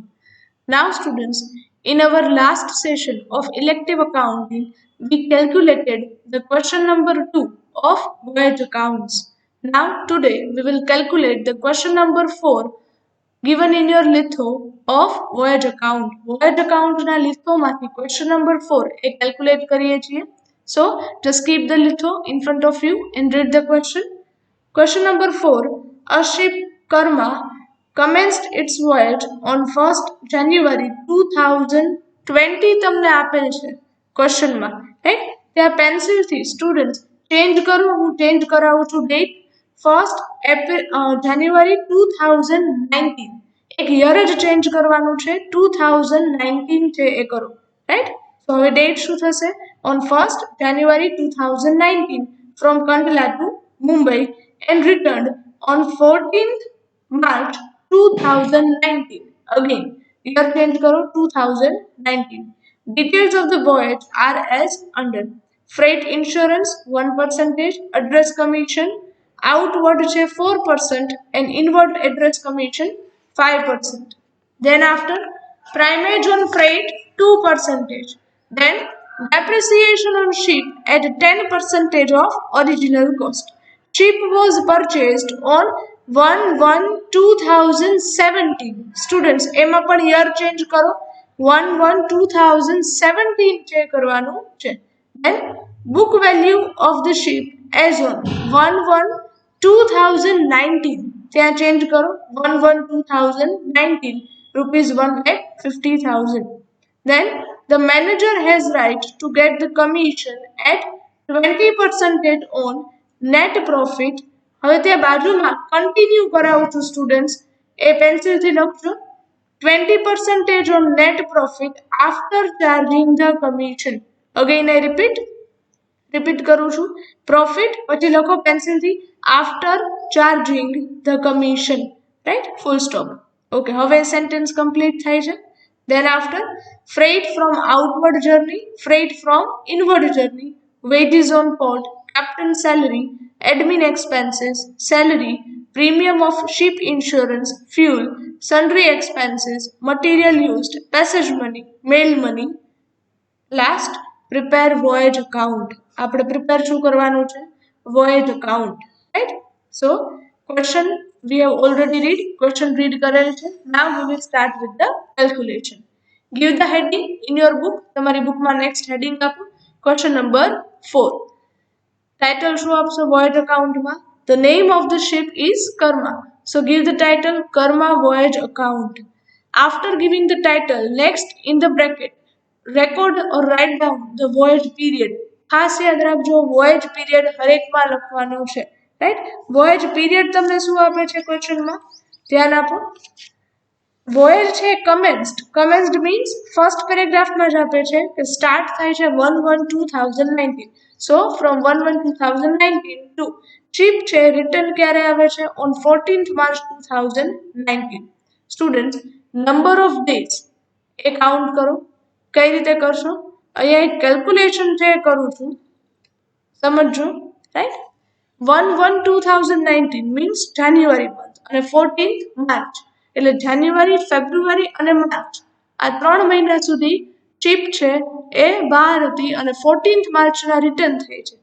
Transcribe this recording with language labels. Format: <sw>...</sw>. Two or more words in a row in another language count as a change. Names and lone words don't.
<en>Now students, in our last session of elective accounting, we calculated the question number 2 of voyage accounts. Now today we will calculate the question number 4 given in your litho of voyage account. Voyage account</en> <gu>ના litho માંથી</gu> <en>question number 4</en> <gu>એ calculate કરીએ છીએ.</gu> <en>So just keep the litho in front of you and read the question. Question number 4. A ship Karma commenced its voyage on 1st January 2020</en> <gu>તમને આપેલ છે</gu> <en>question માં, right?</en> <gu>ત્યાં pencil થી</gu> <en>students change</en> <gu>કરો, હું change કરાવું છું</gu> <en>date 1st January 2019.</en> <gu>એક year જ change કરવાનું છે, 2019 છે એ કરો,</gu> <en>right?</en> <gu>So હવે date શું થશે?</gu> <en>On 1st January 2019 from Kandla to Mumbai and returned on 14th March 2019. Again, year change karo 2019. Details of the voyage are as under. Freight insurance 1%, address commission outward 4% and inward address commission 5%. Then after primage on freight 2%. Then depreciation on ship at 10% of original cost. Ship was purchased on 1/1/2017. Students,</en> <gu>એમાં પણ year change કરો, 1/1/2017 છે કરવાનું છે.</gu> <en>Then book value of the ship as on 1/1/2019.</en> <gu>ત્યાં change કરો, 1/1/2019 rupees 1,50,000.</gu> <en>Then the manager has right to get the commission at 20% on net profit.</en> <gu>હવે ત્યાં બાજુમાં continue કરાવું છું students, એ pencil થી લખજો</gu> <en>20% on net profit after charging the commission. Again I repeat</en> <gu>કરું છું, profit પછી લખો pencil થી</gu> <en>after charging the commission, right? Full stop. Okay,</en> <gu>હવે sentence complete થાય છે.</gu> <en>Then after freight from outward journey, freight from inward journey, wages on port, captain salary, admin expenses, salary, premium of ship insurance, fuel, sundry expenses, material used, passage money, mail money. Last, prepare voyage account.</en> <gu>આપણે prepare શું કરવાનું છે?</gu> <en>Voyage account, right? So question we have already read, question read</en> <gu>કરેલ છે.</gu> <en>Now we will start with the calculation. Give the heading in your book.</en> <gu>તમારી bookમાં</gu> <en>next heading</en> <gu>આપો.</gu> <en>Question number 4.</en> <gu>Title શું આપશો</gu> <en>voyage account</en> <gu>માં?</gu> <en>The name of the ship is Karma. So give the title Karma Voyage Account. After giving the title, next in the bracket, record or write down the voyage period.</en> <gu>ખાસ યાદ રાખજો, voyage period હરેકમાં લખવાનું છે,</gu> <en>right?</en> <gu>Voyage period તમને શું આપે છે ક્વેશ્ચનમાં? ધ્યાન આપો. voyage છે commenced.</gu> <en>Commenced means first paragraph</en> <gu>માં જ આપે છે કે start થાય છે 1/1/2019.</gu> <en>So from 1/1/2019 to ship</en> <gu>છે return ક્યારે આવે છે?</gu> <en>On 14th March 2019. Students, number of days એ count કરો.</en> <gu>કઈ રીતે કરશો? અહીંયા એક કેલ્ક્યુલેશન છે કરું છું, સમજો, રાઈટ? 1/1/2019</gu> <en>means January month</en> <gu>અને 14th માર્ચ, એટલે</gu> <en>January, February</en> <gu>અને માર્ચ આ 3 મહિના સુધી શિપ છે એ બહાર હતી અને 14th માર્ચના રિટર્ન થઈ છે.</gu>